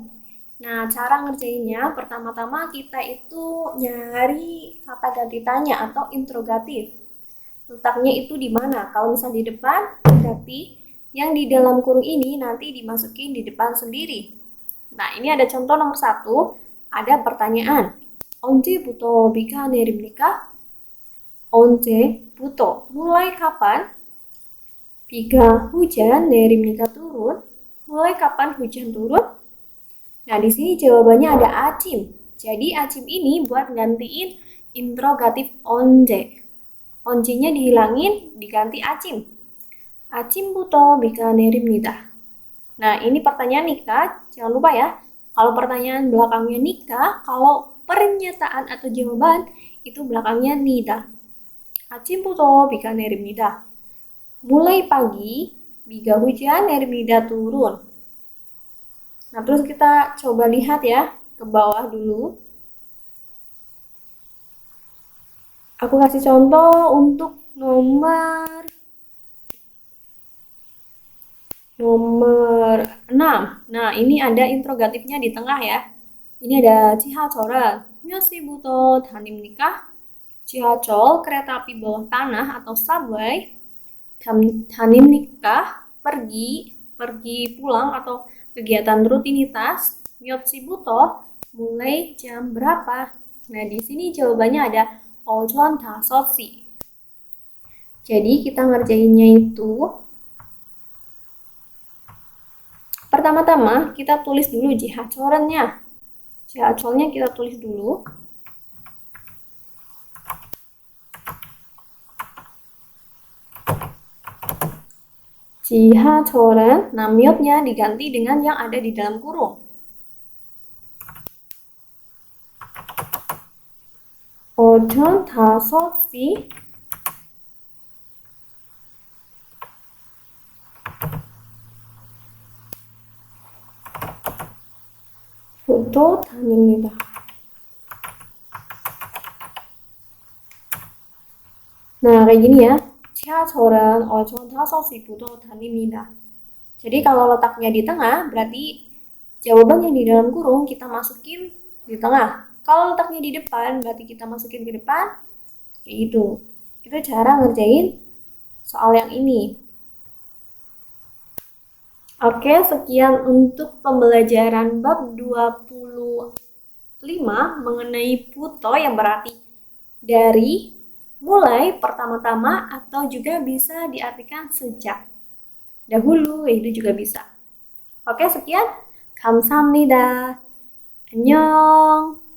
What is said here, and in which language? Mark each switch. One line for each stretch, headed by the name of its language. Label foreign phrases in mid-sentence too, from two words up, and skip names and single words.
Indonesian: Nah, cara ngerjainnya, pertama-tama kita itu nyari kata ganti tanya atau interrogatif. Letaknya itu di mana? Kalau misalnya di depan, berarti yang di dalam kurung ini nanti dimasukin di depan sendiri. Nah, ini ada contoh nomor 1, ada pertanyaan.
Korean: 언제부터 비가 내립니까? 언제부터,
Indonesian: mulai kapan? 비가 hujan, 내립니까 turun, mulai kapan hujan turun? Nah, di sini jawabannya ada acim. Jadi acim ini buat gantiin interrogatif onje. Onje-nya dihilangin, diganti acim.
Korean: 아침부터 비가 내립니다.
Indonesian: Nah, ini pertanyaan nikah, jangan lupa ya. Kalau pertanyaan belakangnya nikah, kalau pernyataan atau jawaban itu belakangnya nida.
Korean: 아침부터 비가 내립니다.
Indonesian: Mulai pagi, biga hujan 내립니다 turun. Nah, terus kita coba lihat ya ke bawah dulu. Aku kasih contoh untuk nomor 6. Nah, ini ada interrogatifnya di tengah ya. Ini ada
Korean: 지하철은 몇 시부터 다닙니까? 지하철,
Indonesian: kereta api bawah tanah atau subway.
Korean: 다닙니까?
Indonesian: pergi pulang atau kegiatan rutinitas.
Korean: 몇 시부터,
Indonesian: mulai jam berapa? Nah, di sini jawabannya ada
Korean: 오전 5시.
Indonesian: Jadi kita ngerjainnya itu pertama-tama kita tulis dulu 지하철은nya. 지하철nya kita tulis dulu. 지하철은, nah miotnya diganti dengan yang ada di dalam kurung.
Korean: 오전 5시 부터 다닙니다.
Indonesian: Nah, kayak gini ya.
Korean: 지하철은 오전 5시부터 다닙니다.
Indonesian: Jadi kalau letaknya di tengah, berarti jawaban yang di dalam kurung kita masukin di tengah. Kalau letaknya di depan, berarti kita masukin ke depan. Kayak gitu. Itu cara ngerjain soal yang ini. Oke, sekian untuk pembelajaran bab 25 mengenai puto, yang berarti dari, mulai, pertama-tama, atau juga bisa diartikan sejak, dahulu, itu juga bisa. Oke, sekian.
Korean: 감사합니다. 안녕.